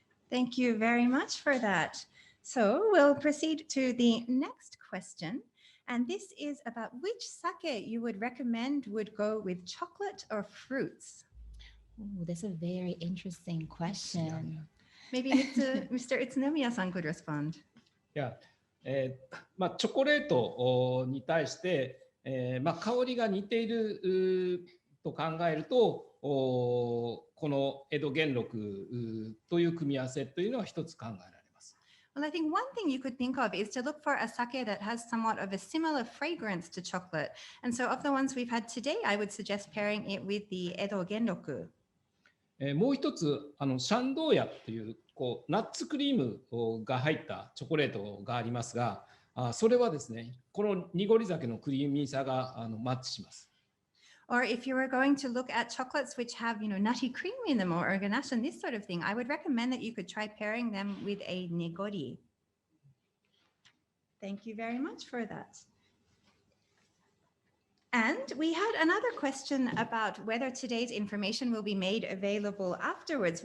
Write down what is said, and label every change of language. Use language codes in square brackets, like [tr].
[en] Thank you very much for that. So we'll proceed to the next question. And this is about which sake you would recommend would go with chocolate or fruits. Oh, that's a very interesting question. Maybe Mr. Utsunomiya-san could respond. Yeah. [ja] チョコレートに対して、香りが似ていると考えると、この江戸元禄という組み合わせというのは一つ考えられます。 [en] Well, I think one thing you could think of is to look for a sake that has somewhat of a similar fragrance to chocolate. And so of the ones we've had today, I would suggest pairing it with the Edo Genroku. [ja] もう一つ、シャンドーヤというナッツクリームが入ったチョコレートがありますが、それはですね、この濁り酒のクリーミーさがマッチします。 [en] Or if you were going to look at chocolates which have, nutty cream in them or ganache and this sort of thing, I would recommend that you could try pairing them with a negori. Thank you very much for that. And we had another question about whether today's information will be made available afterwards.